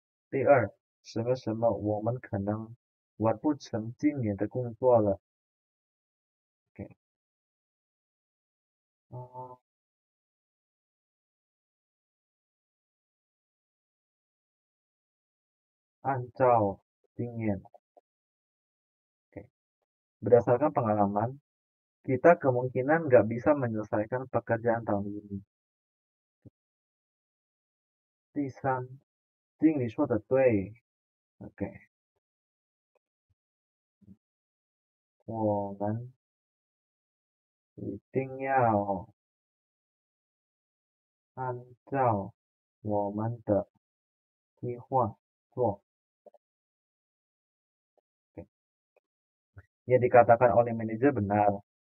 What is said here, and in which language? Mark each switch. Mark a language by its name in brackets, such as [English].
[Chinese] 第二，什么什么，我们可能完不成今年的工作了。 [Indonesian] OK，哦， [Chinese] 按照经验， [Indonesian] OK，berdasarkan pengalaman, kita kemungkinan nggak bisa menyelesaikan pekerjaan tahun ini. [Chinese] 第三，经理说的对，OK，我们一定要按照我们的计划做。 [Indonesian] Oke. Yang dikatakan oleh manajer benar.